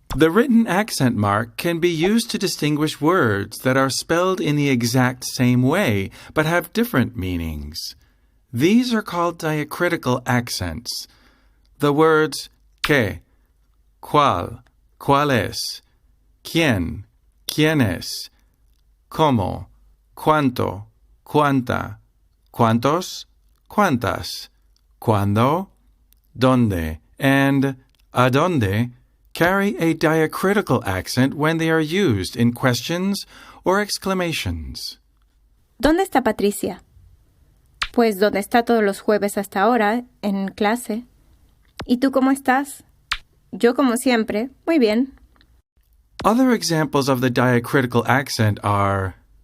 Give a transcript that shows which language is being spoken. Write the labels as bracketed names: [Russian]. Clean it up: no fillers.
[English] The written accent mark can be used to distinguish words that are spelled in the exact same way but have different meanings. These are called diacritical accents. The words que, cuál, cuál es, quién, quién es, cómo, cuánto, cuánta, cuántos, cuántas, cuándo, dónde, and adónde carry a diacritical accent when they are used in questions or exclamations. [Spanish] ¿Dónde está Patricia? Pues donde está todos los jueves hasta ahora, en clase. ¿Y tú cómo estás? Yo como siempre, muy bien. [English] Other examples of the diacritical accent are